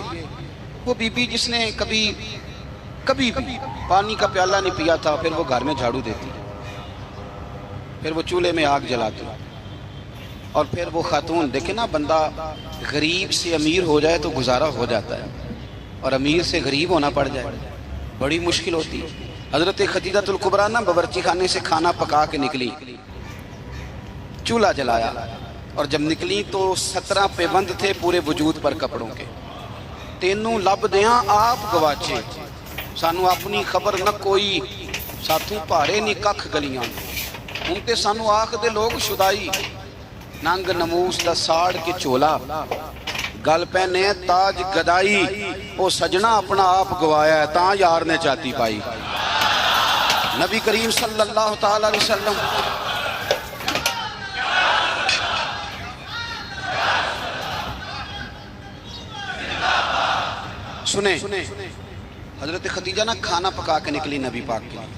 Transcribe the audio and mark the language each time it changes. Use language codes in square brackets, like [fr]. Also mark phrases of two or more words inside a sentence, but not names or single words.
[ur] وہ بی بی جس نے کبھی بھی پانی کا پیالہ نہیں پیا تھا, پھر وہ گھر میں جھاڑو دیتی, پھر وہ چولہے میں آگ جلاتی, اور پھر وہ خاتون دیکھیں نا, بندہ غریب سے امیر ہو جائے تو گزارا ہو جاتا ہے, اور امیر سے غریب ہونا پڑ جائے بڑی مشکل ہوتی. حضرت خدیجہ الکبریٰ نا باورچی خانے سے کھانا پکا کے نکلی, چولہا جلایا, اور جب نکلی تو 17 پیبند تھے پورے وجود پر کپڑوں کے. [pa] تینوں لب دیاں آپ گواچے, سانو اپنی خبر نہ کوئی, ساتھوں پہاڑے نہیں ککھ گلیاں, ہوں تے سانو آخ دے لوگ شدائی. ننگ نموس دا ساڑ کے چولا, گل پہنے تاج گدائی او سجنا اپنا آپ گوایا ہے تاں یار نے چاتی پائی. [ur] نبی کریم صلی اللہ تعالی علیہ وسلم سنیں حضرت خدیجہ نا کھانا پکا کے نکلی نبی پاک کے لیے.